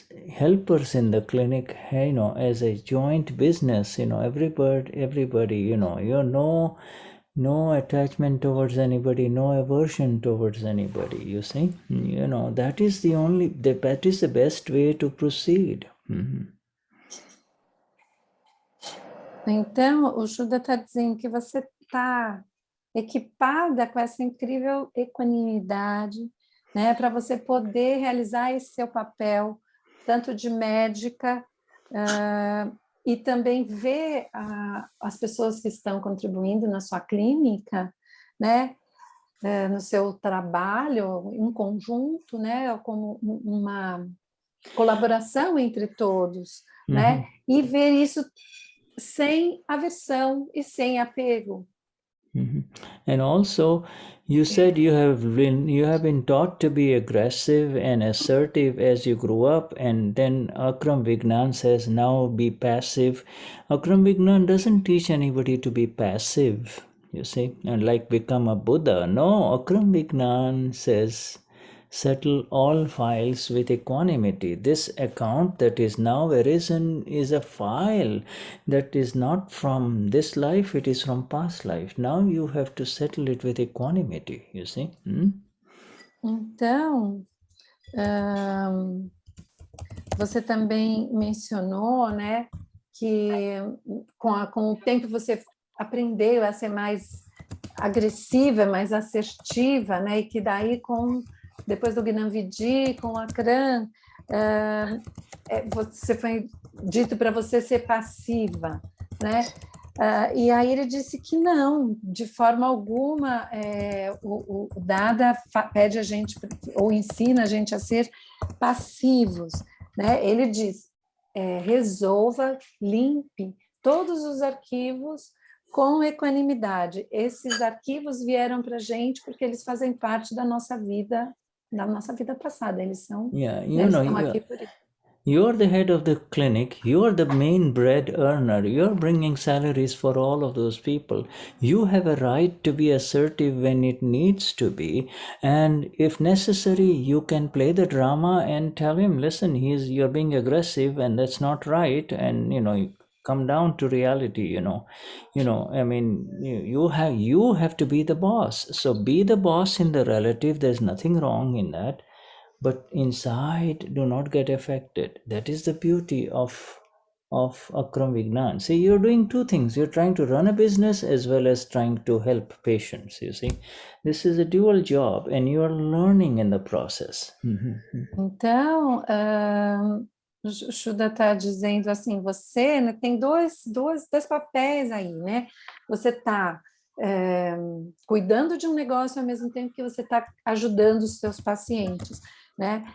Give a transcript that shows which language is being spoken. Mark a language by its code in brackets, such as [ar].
[en] helpers in the clinic, as a joint business, everybody, you're no attachment towards anybody, no aversion towards anybody, you see. That is that is the best way to proceed. [pt] Então, o Shuddha está dizendo que você está equipada com essa incrível equanimidade, né, para você poder realizar esse seu papel, tanto de médica, e também ver as pessoas que estão contribuindo na sua clínica, né, no seu trabalho, em conjunto, né, como uma colaboração entre todos, né, e ver isso sem aversão e sem apego. [en] And also, you said you have been taught to be aggressive and assertive as you grew up, and then Akram Vignan says now be passive. Akram Vignan doesn't teach anybody to be passive, you see, and like become a Buddha. No, Akram Vignan says settle all files with equanimity. This account that is now arisen is a file that is not from this life, it is from past life. Now you have to settle it with equanimity, you see. [pt] Então, você também mencionou, né, que com o tempo você aprendeu a ser mais agressiva, mais assertiva, né, e que daí depois do Gnani com o Akram, você foi dito para você ser passiva, né? E aí ele disse que não, de forma alguma, o Dada pede a gente, ou ensina a gente a ser passivos, né? Ele diz, resolva, limpe todos os arquivos com equanimidade. Esses arquivos vieram para a gente porque eles fazem parte da nossa vida passada. Eles são, estão aqui por isso. [en] You're the head of the clinic, you're the main bread earner, you're bringing salaries for all of those people. You have a right to be assertive when it needs to be, and if necessary, you can play the drama and tell him, listen, you're being aggressive and that's not right, and come down to reality. I mean, you have to be the boss. So be the boss in the relative, there's nothing wrong in that. But inside, do not get affected. That is the beauty of Akram Vignan. See, you're doing two things. You're trying to run a business as well as trying to help patients, you see. This is a dual job and you are learning in the process. [pt] Então, o Shuddha está dizendo assim, você, né, tem dois papéis aí, né? Você está cuidando de um negócio ao mesmo tempo que você está ajudando os seus pacientes, né?